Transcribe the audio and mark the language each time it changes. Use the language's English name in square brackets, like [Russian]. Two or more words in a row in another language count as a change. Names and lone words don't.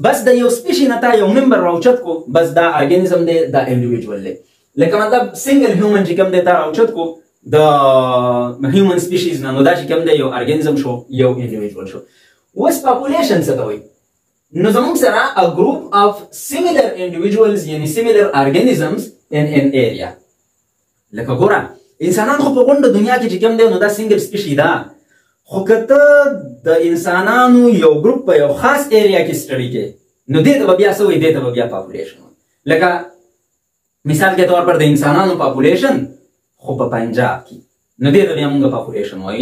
[Pashto] بس د یو سپیشي نه تا یو ممبر راوچت کو، بس دا ارګانیزم دی، دا انډیویجوال دی. لکه مطلب [English] single human [Pashto] چې کوم دی تا راوچت کو د [English] human species [Pashto] نه، نو دا چې کوم دی یو ارګانیزم شو، یو انډیویجوال شو. اوس پاپولیشن څه ته وایي؟ نو زموږ سره [English] a group of similar individuals [Pashto] یعنی [English] similar organisms in an area. [Pashto] لکه ګوره انسانان خو په غونډه دنیا کې چې کوم دی نو دا [English] single species [Pashto] ده، خو که ته د انسانانو یو ګروپ په یو خاص ایریا کې سټډي کوې نو دې ته به بیا څه وایي؟ دې ته به بیا پاپولیشن وایي. لکه [Urdu] مثال کے طور پر [Pashto] د انسانانو پاپولیشن خو په پنجاب کې نو دې ته بیا مونږ پاپولیشن وایو.